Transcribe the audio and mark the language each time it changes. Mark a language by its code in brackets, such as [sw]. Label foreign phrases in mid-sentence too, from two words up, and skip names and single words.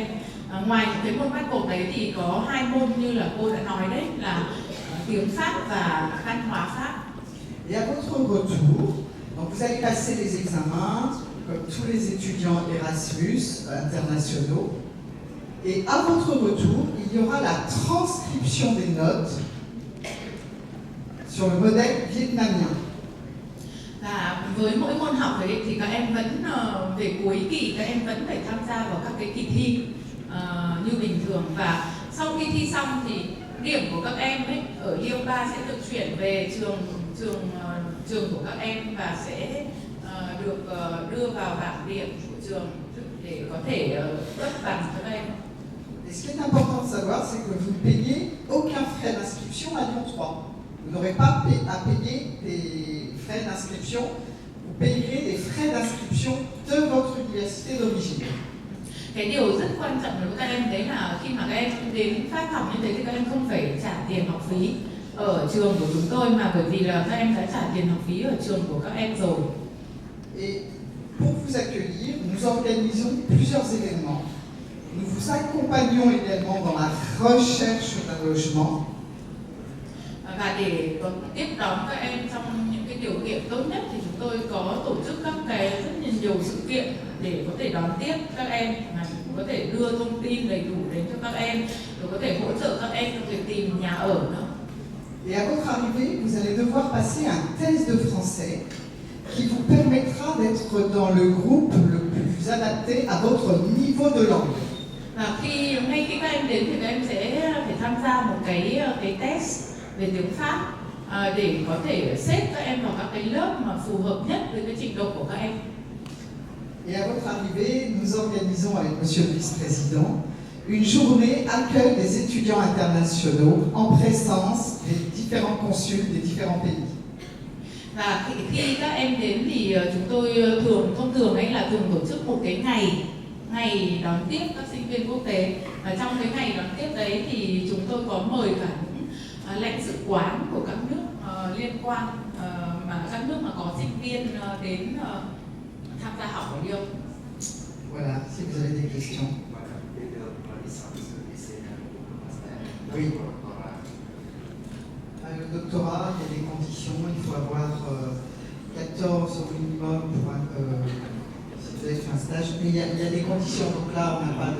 [vi] Ngoài những cái môn bắt buộc đấy thì có 2 môn như là cô đã nói đấy là tiếng Pháp và văn hóa Pháp. [fr] Et à votre retour, donc vous allez passer les examens comme tous les étudiants Erasmus internationaux. Et à votre retour, il y aura la transcription des notes sur le modèle vietnamien. [vi] Và với mỗi môn học đấy thì các em vẫn về cuối kỳ các em vẫn phải tham gia vào các cái kỳ thi như bình thường, và sau khi thi xong thì điểm của các em ấy ở Lyon 3 sẽ được chuyển về trường của các em và sẽ được đưa vào bảng điểm của trường để có thể cấp bằng cho các em. [fr] Et ce qui est important de savoir, c'est que vous ne payez aucun frais d'inscription à Lyon 3. Vous n'aurez pas à payer des frais d'inscription, vous payerez des frais d'inscription de votre université d'origine. [vi] Cái điều rất quan trọng đối với các em đấy là khi mà các em đến Pháp học như thế thì các em không phải trả tiền học phí ở trường của chúng tôi, mà bởi vì là các em đã trả tiền học phí ở trường của các em rồi. [fr] Et pour vous accueillir, nous organisons plusieurs événements. Nous vous accompagnons également dans la recherche d'un logement. [vi] Và để tiếp đón các em trong những cái điều kiện tốt nhất thì chúng tôi có tổ chức các cái rất nhiều sự kiện để có thể đón tiếp các em, mà có thể đưa thông tin đầy đủ đến cho các em, rồi có thể hỗ trợ các em trong việc tìm nhà ở nữa. [fr] Et à votre arrivée, vous allez devoir passer un test de français qui vous permettra d'être dans le groupe le plus adapté à votre niveau de langue. [vi] Và ngay khi các em đến thì các em sẽ phải tham gia một cái test về tiếng Pháp để có thể xếp các em vào các cái lớp mà phù hợp nhất với cái trình độ của các em. [fr] Et à votre arrivée, nous organisons avec Monsieur le Vice-président une journée accueil des étudiants internationaux en présence des différents consuls des différents pays. [vi] Và khi các em đến thì chúng tôi thông thường ấy là thường tổ chức một cái ngày đón tiếp các sinh viên quốc tế. Và trong cái ngày đón tiếp đấy thì chúng tôi có mời cả những lãnh sự quán của các nước liên quan mà ở các nước mà có sinh viên đến tham gia học ở Lyon. [fr] Voilà, si vous avez des questions. Oui. Le doctorat, il y a des conditions, il faut avoir 14 au minimum pour si vous avez fait un stage, mais il y a des conditions, donc là on n'a pas de...